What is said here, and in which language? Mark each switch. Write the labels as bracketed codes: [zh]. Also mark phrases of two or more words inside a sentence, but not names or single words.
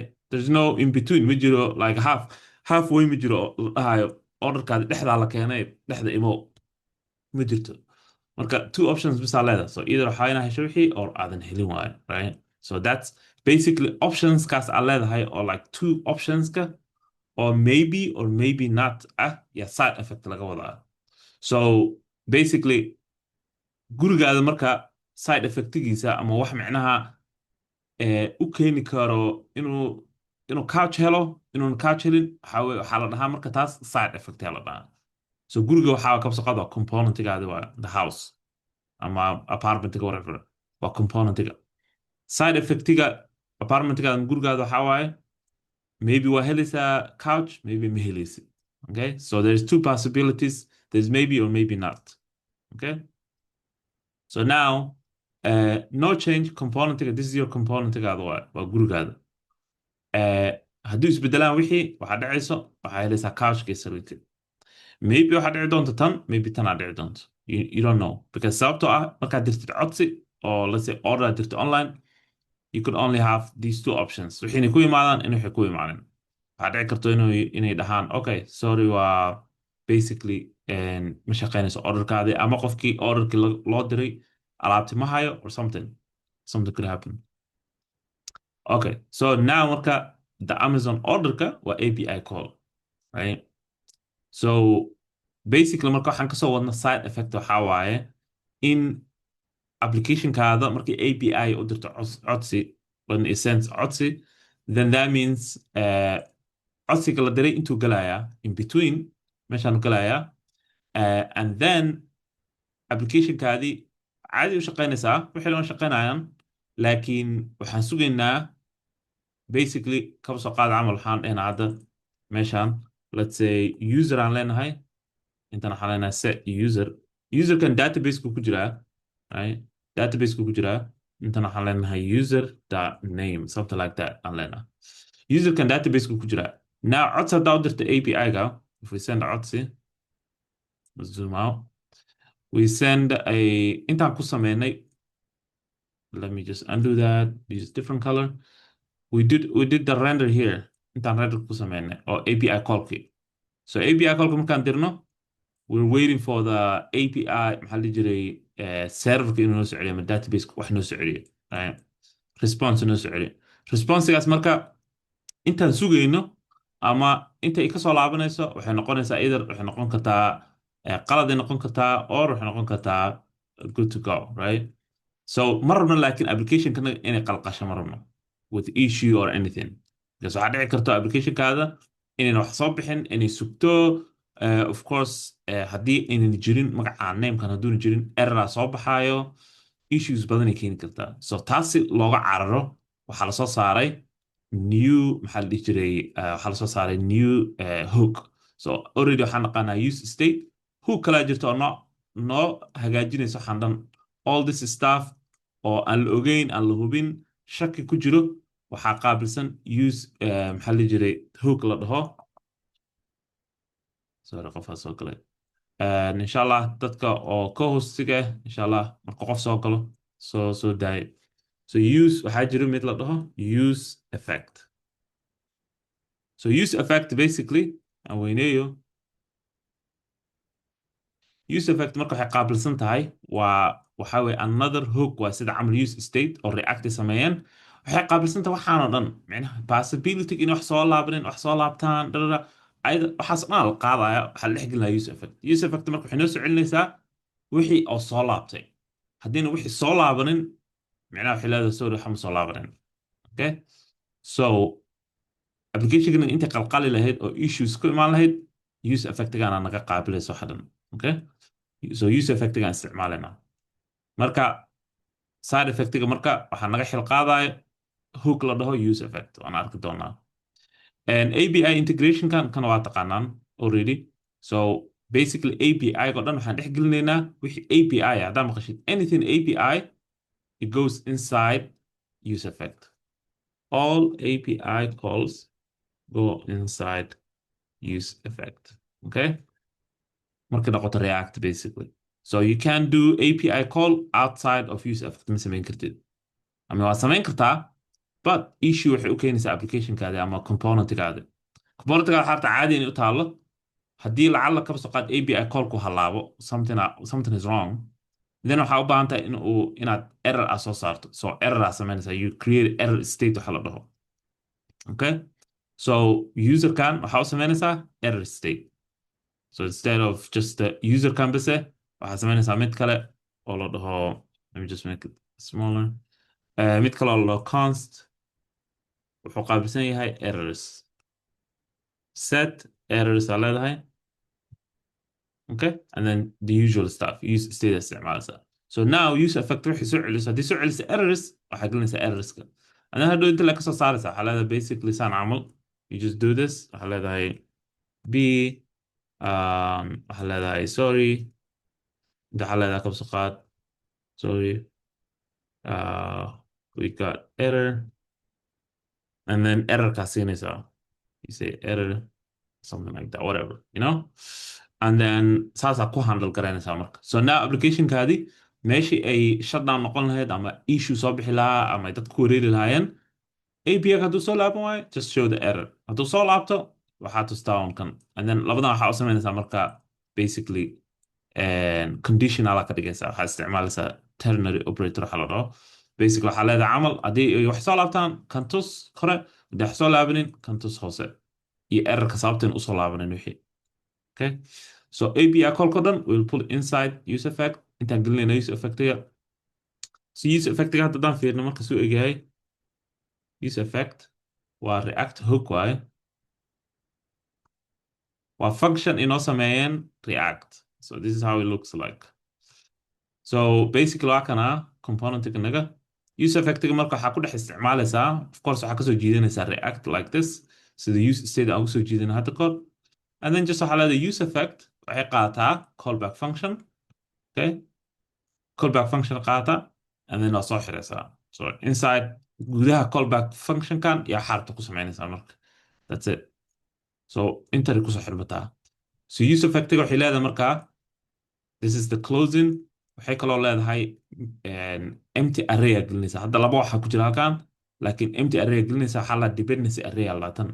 [en] There's no in between, [so] ma jiro [en] like halfway [so] ma jiro dhahayo orderkaadi dhexdaa la keenay dhexda imo, ma jirto. Marka 2 options bisa leedahay, [en] so either [so] waxaa inaa hesho wixii or aadan helin waayo, right? [en] So that's basically options [so] kaas aa leedahay [en] or like 2 optionska or maybe not yeah, side effect [so] laga wadaa. [en] So basically [so] gurigaada marka side effectigiisa ama wax micnaha u keeni karo inuu couch helo inuun couch helin waxaa la dhahaa marka taas [en] side effect [so] la dhahaa. So guriga waxaa ka soo qaado componentigaadi waa [en] the house [so] ama apartmentiga whatever waa componentiga. Side effectiga apartmentiga ama gurigaada waxaa waaye maybe waa helaysaa couch, maybe ma helaysid. [en] Okay, so there's 2 possibilities, there's maybe or maybe not. Okay, so now no change componentiga, this is your [so] componentigaada waa gurigaada. hadduu isbedelaan wixii waxaa dhacayso waxaa helaysaa couchka iyo sariirta. Maybe waxaa dhici doonto tan, maybe tan aa dhici doonto, [en] you don't know, because [so] sababtoo ah markaad dirtid codsi oo [en] let's say order [so] aad dirto [en] online, you could only have these 2 options, [so] wixiina ku imaadaan in waxay ku imaanin. waxaa dhici karto inay dhahaan okay sorry waa basically ma shaqeynayso orderkaadii ama qofkii orderkii loo diray alaabti ma hayo [en] or something could happen. Okay, so now marka the Amazon [so] orderka waa [en] API call, right? So basically [so] marka waxaan kasoo wadna [en] side effect [so] waxaa waaye in applicationkaada markii API u dirto codsi, [en] when it sends [so] codsi, then that means codsiga la diray intuu galayaa [en] in between [so] meeshaan galayaa [en] and then [so] applicationkaadii caadi u shaqeynaysaa wixii loo shaqeynayaan, laakiin waxaan sugaynaa basically kaba soo qaada camal waxaan dhahnaa hadda meeshaan [en] let's say user [so] aan leenahay, intaan waxaan leenahay set userkan database ku jiraa, [en] right? Database [so] ku jiraa intana waxaan leenahay [en] user dot name something like that [so] aan leenahay userkan [en] database [so] ku jira [en] now [so] codsi haddaa u dirta API-ga [en] if we send a codsi let's zoom out we send a [so] intaan ku sameynay [en] let me just undo that use different color we did the render here intaan [so] render ku sameynay oo API callkii so API callka markaan dirno [en] we're waiting for the API [so] maxaa la jiray serverka inuu noo soo celiyo ama database wax noo soo celiyo response noo soo celiyo responsigaas marka intaan sugayno ama inta ay ka soo laabanayso waxay noqonaysaa either waxay noqon kartaa qalad ay noqon kartaa or waxay noqon kartaa [en] good to go right [so] so ma rabno laakiin applicationkana inay qalqasho ma rabno [en] with issue or anything [so] because waxaa dhici karto applicationkaada inayna wax soo bixin inay sugto of course haddii aynan jirin magaca namekan hadduuna jirin errora soo baxaayo issues badanay keeni kartaa so taasi looga cararo waxaa lasoo saaray new maxaa la dhihi jiray waxaa lasoo saaray [en] new hook [so] so already waxaan naqaanaa [en] use state hook [so] kalaa jirta oo noo hagaajinayso waxaan dhan [en] all this stuff [so] oo aan la ogeyn aan la hubin shaki ku jiro waxaa qaabilsan use maxaa la dhihi jiray hook la dhaho sorry qofaa soo galay insha allah dadka oo co-hostiga insha allah marka qof soo galo soo daayo so use waxaa jira mid la dhaho [en] use effect [so] so [en] use effect [so] basically aan weyneeyo [en] use effect [so] marka waxay qaabilsan tahay waxaa weye [en] another hook [so] waa sida camal [en] use state [so] oo react sameeyeen waxay qaabilsan tahay waxaanoo dhan micnaha possibility in wax soo laabanin wax soo laabtaan dharara waxaas dhan la qaadaya waxaa la dhex gelinaya [en] use effect [so] marka waxay noo soo celinaysaa wixii oo soo laabtay haddiina wixii soo laabanin micnaha waxay leedahay sorry waxa ma soo laabanin [en] okay so applicationkan [so] intay qalqali lahayd oo issues ku imaan lahayd use effectgaana naga qaabilayso waxa dhan okay so use effectgaan isticmaalayna marka side effectga marka waxaa naga xil qaadaya hook la dhaho [en] use effect [so] waan arki doonaa [en] and API integration [so] kan waa taqaanaan [en] already so basically API [so] oo dhan waxaan dhex gelinaynaa wixii API haddaa maqashid [en] anything API it goes inside use effect all API calls go inside use effect okay [so] marka noqoto [en] react basically so you can do API call outside of use effect ma [so] samayn kartid ama waa samayn kartaa [en] but issue [so] waxay u keenaysaa applicationkaada ama componentgaada componentgaada xarta caadi inay u taalo haddii lacala kaba soo qaad API callku halaabo [en] something is wrong then [so] waxaa u baahan tahay inaad error soo saarto so error samaynaysaa [en] you create error state [so] waxa la dhaho okay so userkan waxaa u samaynaysaa error state [en] so instead of just the user [so] kan base waxaa samaynaysaa mid kale oo la dhaho [en] let me just make it smaller [so] mid kale oo la dhaho const wuxuu qaabilsan yahay errors set errors aa leedahay okay [en] and then the usual stuff use state [so] isticmaalasa [en] so now use effect [so] wixii soo celiso haddii soo celiso errors waxaa gelinaysaa errorska [en] and then [so] hadhow inta la kasoo saaraysa waxaa leedahay basically saan camal [en] you just do this [so] waxaa leedahay b waxaa leedahay sorry inta waxaa leedahay kabso qaad [en] sorry we got error and then [so] error kaa siinaysaa [en] you say error something like that whatever you know and then [so] saasaa ku handle garanaysaa marka so now applicationkaadi meeshii ay shutdown noqon lahayd ama issue soo bixi lahaa ama ay dadku ku wareeri lahaayeen API hadduu soo laaban waayo [en] just show the [so] error hadduu soo laabto waxaa tustaa kan [en] and then [so] labadan waxaa u samaynaysaa marka basically conditional ka dhigaysaa waxaa isticmaalaysaa [en] ternary operator [so] waxa la dhaho basically waxaa leedahay camal haddii ay wax soo laabtaan kan tus kore haddii wax soo laabanin kan tus hoose iyo errorka sababteen usoo laabanin wixii okay so API callko dhan [en] will pull inside use effect [so] intaan gelinayna use effectga so use effectga haddaan fiirno marka suu egyahay [en] use effect [so] waa [en] react hook [so] waaye waa function inoo sameeyeen react [en] so this is how it looks like so basically [so] waa kana componentganaga use effectga marka waxaa ku dhex isticmaalaysaa [en] of course [so] waxaa kasoo jiidanaysaa react [en] like this [so] sida [en] use state [so] aan kusoo jiidana hadda kor [en] and then just [so] waxaa leedahay [en] use effect [so] waxay qaataa [en] callback function [so] okay [en] callback function [so] qaata [en] and then [so] waa soo xiraysaa. [en] So inside [so] gudaha callback functionkan yaa xaarta ku samaynaysaa marka. [en] That's it. [so] So intari kusoo xirmataa. So use effectiga waxay leedahay markaa, [en] this is the closing. [so] waxay kaloo leedahay [en] empty array [so] aa gelinaysaa. Hadda laba waxaa ku jira halkan, laakiin [en] empty array [so] aa gelinaysaa. waxaa la [en] dependency array [so] aa laatan.